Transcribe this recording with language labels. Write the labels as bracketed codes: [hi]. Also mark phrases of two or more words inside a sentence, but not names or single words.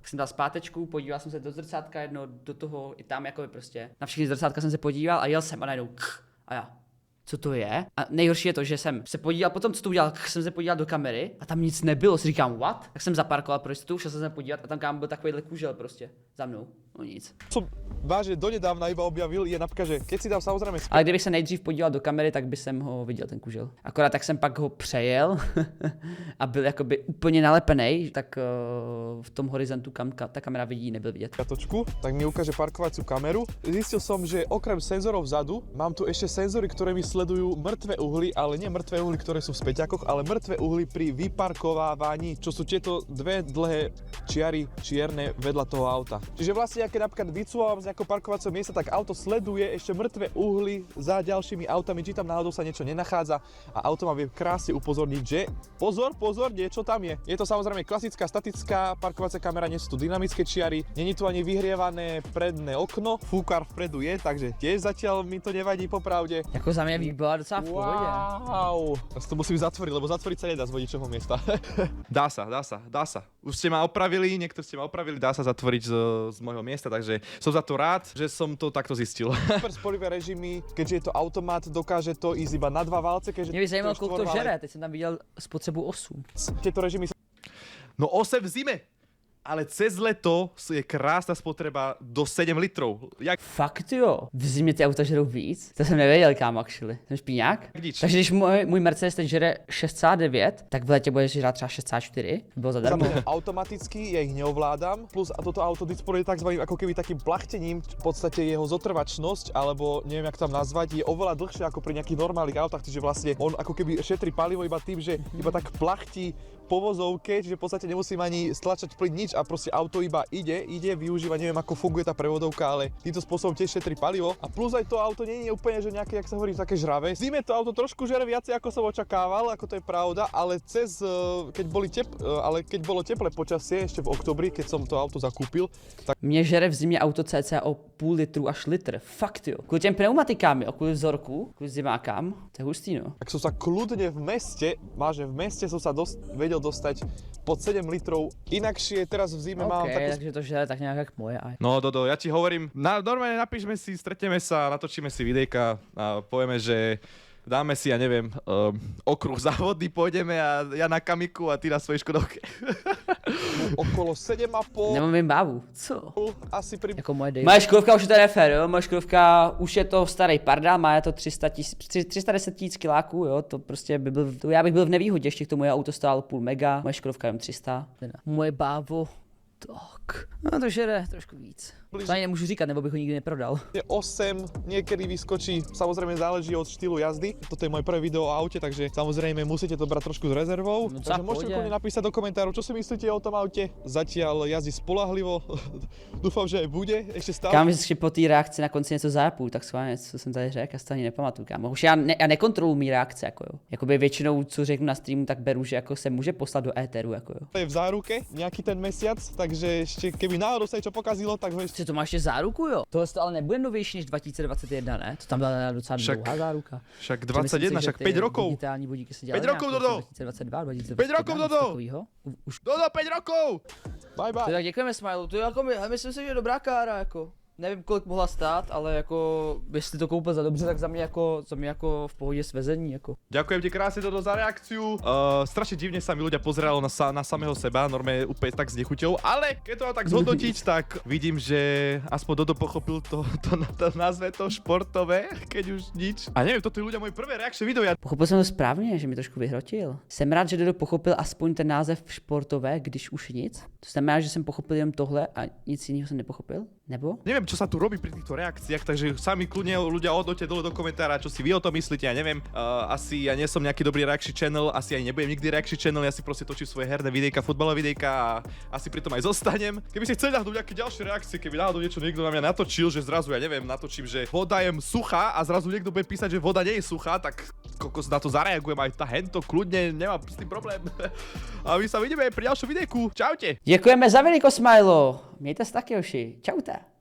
[cs] Tak jsem dal zpátečku, podíval jsem se do zrcátka jedno, do toho i tam jako prostě. Na všechny zrcátka jsem se podíval a jel jsem a najednou a já. co to je. A nejhorší je to, že jsem se podíval, potom co to udělal, jsem se podíval do kamery a tam nic nebylo, si říkám, what? Tak jsem zaparkoval pro jistotu, šel jsem se podívat a tam kámo byl takovýhle kužel prostě za mnou. No nic. [sk] Som vážne donedávna iba objavil, je napríklad, že keď si dám samozrejme [cs] Ale kdybych se nejdřív podíval do kamery, tak by jsem ho viděl, ten kužel. Akorát tak jsem pak ho přejel a byl jakoby úplně nalepený, tak v tom horizontu, kam ta kamera vidí, nebyl vidět. [sk] spiatočku, tak mi ukáže parkovaciu kameru. Zistil som, že okrem senzorov vzadu, mám tu ešte senzory, ktoré mi sledujú mŕtve uhly, ale nie mŕtve uhly, ktoré sú v späťakoch, ale mŕtve uhly pri vyparkovávaní, čo sú tieto dve dlhé čiary čierne vedľa toho auta. Čiže vlastne, keď napríklad vycúvam z nejakého parkovacieho miesta, tak auto sleduje ešte mŕtve uhly za ďalšími autami, či tam náhodou sa niečo nenachádza a auto ma vie krásne upozorniť, že pozor, niečo tam je. Je to samozrejme klasická statická parkovacia kamera, nie sú tu dynamické čiary, není tu ani vyhrievané predné okno, fúkar vpredu je, takže tiež zatiaľ mi to nevadí popravde. [cs] Jako za mě bych byla docela v pohodě. Wow, [sk] ja si to musím zatvoriť, lebo zatvoriť sa nedá z vodičovho miesta. Dá sa. Už ste ma opravili, niekto ste ma opravili, dá sa zatvoriť z môjho miesta, takže som za to rád, že som to takto zistil. Super spolihlivé režimy, keďže je to automat, dokáže to ísť iba na 2 válce, keďže [cs] Mě by zajímalo, [sk] je [cs] kolik to [sk] štvorválec. [cs] žere, teď jsem tam viděl spotřebu 8. [sk] Tieto režimy No 8 v zime, ale cez leto je krásna spotreba do 7 litrov. [cs] Jak Fakt jo, v zimě ty auta žerou víc? To jsem nevěděl, kámo, actually. Jsem špíňák? [sk] nič. [cs] Takže když můj Mercedes teď žere 6,9, tak v létě bude žrát třeba 6,4. Bylo zadarmo. [sk] Samozrejme, automaticky, ja ich neovládam, plus a toto auto disponuje takzvaným ako keby takým plachtením, v podstate jeho zotrvačnosť, alebo neviem jak tam nazvať, je oveľa dlhšie ako pri nejakých normálnych autách, čiže vlastne on ako keby šetrí palivo iba tým, že iba tak plachtí po vozovke, čiže v podstate nemusím ani stlačať plyn nič a proste auto iba ide, využíva, neviem ako funguje tá prevodovka, ale týmto spôsobom tiež šetrí palivo a plus aj to auto nie je úplne, že nejaké, jak sa hovorí, také žravé. V zime to auto trošku žere viacej ako som očakával, ako to je pravda, ale keď bolo teplé počasie ešte v oktobri, keď som to auto zakúpil, tak [cs] Mě žere v zimě auto cca o půl litru až litr. Fakt jo. Kvůli těm pneumatikám, jo, kvůli vzorku, kvůli zimákám, to je hustý, no. [sk] tak som sa kľudne v meste, vážne v meste som sa vedel dostať pod 7 litrov. Inakšie teraz v zime mám [cs] OK, [sk] takú [cs] takže to žere tak nějak jak moje. [sk] Aj. No Dodo, ja ti hovorím, normálne napíšme si, stretneme sa, natočíme si videjka a povieme, že dáme si, ja neviem, okruh závodný, pôjdeme a ja na Kamiku a ty na svojej Škodovke. okolo 7,5, [cs] Nemám jim bávu. Co? [sk] asi pri... [cs] Jako moje dej. Moje Škodovka už je to nefér, jo. Moje Škodovka už je to starý pardál, má to 310 000 kiláků, jo. To prostě by byl, to já bych byl v nevýhodě, ještě k tomu moje auto stálo půl mega, moje Škodovka jenom 300. Moje bávo, tak. No to žere trošku víc. To ani nemůžu říkat, nebo bych ho nikdy neprodal. [sk] 8, niekedy vyskočí, samozrejme záleží od štýlu jazdy. Toto je moje prvé video o aute, takže samozrejme musíte to brať trošku s rezervou. No, takže môžete kľudne napísať do komentárov, čo si myslíte o tom aute. Zatiaľ jazdí spolahlivo, dúfam, že aj bude ešte stále. [cs] Kámo, že po té reakci na konci něco zajapuju, tak schválně, co jsem tady řekl, já si to ani nepamatuju, kámo. Už já nekontroluji mý reakce, jako jo. Jakoby většinou, co řeknu na streamu, tak beru, že jako se může poslat do éteru, jako jo. [sk] Je v záruke nejaký ten mesiac, takže ešte keby náhodou sa niečo pokazilo, tak ho ešte [cs] Co to má ještě záruku, jo? Tohle to ale nebude novější než 2021, ne? To tam byla docela dlouhá záruka. [sk] Však [cs] Protože myslím [sk] 21, [cs] si, že [sk] však [cs] ty [sk] 5 rokov. [cs] Digitální vodíky se dělaly [sk] 5 rokov, [cs] nějak [sk] Dodo! [cs] 2022, 2021. [sk] 5 rokov, Dodo! [cs] Takovýho. Už [sk] Dodo, 5 rokov! [en] bye bye. [cs] tak děkujeme Smileu, to je jako, myslím si, že je dobrá kára, jako. Nevím, kolik mohla stát, ale jako, jestli to koupil za dobře, tak za mě jako v pohodě svezení, jako. [sk] Ďakujem ti krásne Dodo za reakciu. Strašne divne sa mi ľudia pozeralo na samého seba, normálne úplne tak s nechuťou, ale keď to mám tak zhodnotiť, tak vidím, že aspoň Dodo pochopil to nazve to športové, keď už nič. A neviem, toto je ľudia moje prvé reakčné video. [cs] Pochopil jsem to správně, že mi trošku vyhrotil. Jsem rád, že Dodo pochopil aspoň ten název športové, když už nic. To znamená, že jsem pochopil jen tohle a nic jiného jsem nepochopil? Nebo? [sk] Neviem, čo sa tu robí pri týchto reakciách, takže sami kľudne ľudia odnoťte dole do komentára, čo si vy o tom myslíte, ja neviem. Asi ja nie som nejaký dobrý [en] reaction channel, [sk] asi aj nebudem nikdy [en] reaction channel, [sk] ja si proste točím svoje herné videjka, futbalové videjka a asi pri tom aj zostanem. Keby ste chceli náhodou nejaké ďalšie reakcie, keby náhodou niečo niekto na mňa natočil, že zrazu, ja neviem, natočím, že voda je suchá a zrazu niekto bude písať, že voda nie je suchá, tak kokos na to zareagujem aj hento, kľudne, nemám s tým problém. A my sa vidíme pri ďalšom videjku. Čaute. [cs] Děkujeme za veliko, Smilo. Mějte se taky, Joši. Čaute.